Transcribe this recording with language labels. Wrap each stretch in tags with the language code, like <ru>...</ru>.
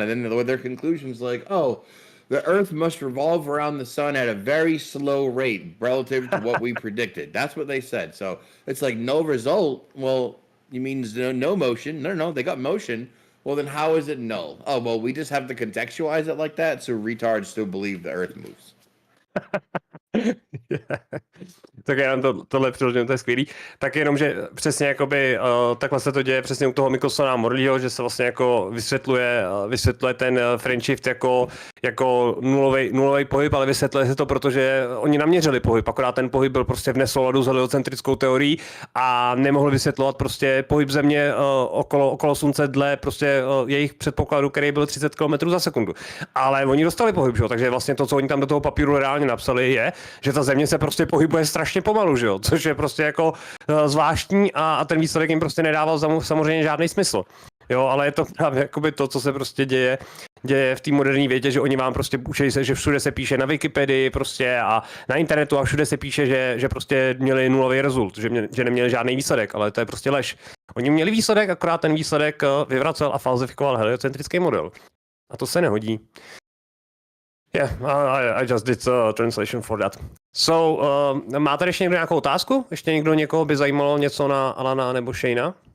<en>And then their conclusion's like, oh, the Earth must revolve around the sun at a very slow rate relative to what we predicted. That's what they said. So it's like no result. Well, you mean no motion? No, they got motion. Well, then how is it null? Oh, well, we just have to contextualize it like that so retards still believe the Earth moves.</en> <cs>Tak já tohle přiložím, to je skvělý. Tak jenom, že přesně jakoby takhle se to děje přesně u toho Michelsona-Morleyho, že se vlastně jako vysvětluje ten frame shift jako nulový pohyb, ale vysvětluje se to, protože oni naměřili pohyb, akorát ten pohyb byl prostě v nesouladu s heliocentrickou teorií a nemohli vysvětlovat prostě pohyb Země okolo Slunce dle prostě jejich předpokladu, který byl 30 km za sekundu. Ale oni dostali pohyb, že jo? Takže vlastně to, co oni tam do toho papíru reálně napsali, je, že ta Země se prostě pohybuje strašně pomalu, že jo? Což je prostě jako zvláštní a ten výsledek jim prostě nedával samozřejmě žádný smysl. Jo, ale je to právě jakoby to, co se prostě děje děje v té moderní vědě, že oni vám prostě učí se, že všude se píše na Wikipedii prostě a na internetu a všude se píše, že prostě měli nulový rezult, že neměli žádný výsledek, ale to je prostě lež. Oni měli výsledek, akorát ten výsledek vyvracel a falzifikoval heliocentrický model. A to se nehodí.</cs> <en>Yeah, I just did a translation for that.</en> <cs>So, máte ještě někdo nějakou otázku? Ještě někdo někoho by zajímalo něco na Alana nebo Shayna?</cs>